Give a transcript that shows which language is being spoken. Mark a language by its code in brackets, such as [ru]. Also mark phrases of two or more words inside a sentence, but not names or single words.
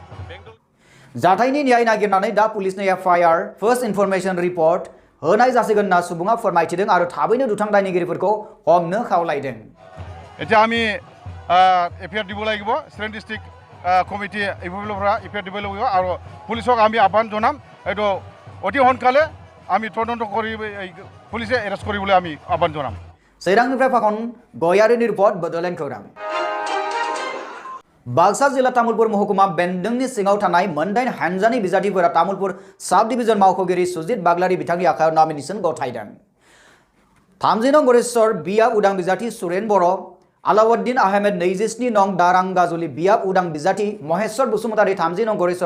[brx] जाथायनि न्याय नागिरनानै दा पुलिसनो एफआईआर [en] first information report [brx] होनाय जासिगोन होनना सुबुङा फोरमायथिदों आरो थाबैनो दुथां दायनिगिरिफोरखौ हमनो खावलायदों। [as] এতিয়া আমি এফআইআर দিব লাগিব, চিৰাং ডিষ্ট্ৰিক্ট কমিটি ইউপিপিএলৰপৰা এফআইআর দিব লাগিব আৰু পুলিচক আমি আহ্বান জনাম এইটো অতি সোনকালে আমি তদন্ত কৰি পুলিচে এৰেষ্ট কৰিবলৈ আমি আহ্বান জনাম। [brx] चिरांनिफ्राय फाखन गयारिनि रिपर्ट बड'लेण्ड खौरां। बाक्सा जिल्ला तामुलपुर महकुमा बेन्दोंनि सिङाव थानाय मोनदाइन हानजानि बिजाथिफोरा तामुलपुर साब डिभिजन मावख'गिरि सुजित बाग्लारि बिथांनि आखायाव नमिनेशन गथायदों। 30 नं गरेश्वर बियाब उदां बिजाथि सुरेन बर', आलाउद्दीन आहमेद 27 नं दारांगाजुलि बियाब उदां बिजाथि महेश्वर बसुमतारी 30 नं गरेश्वर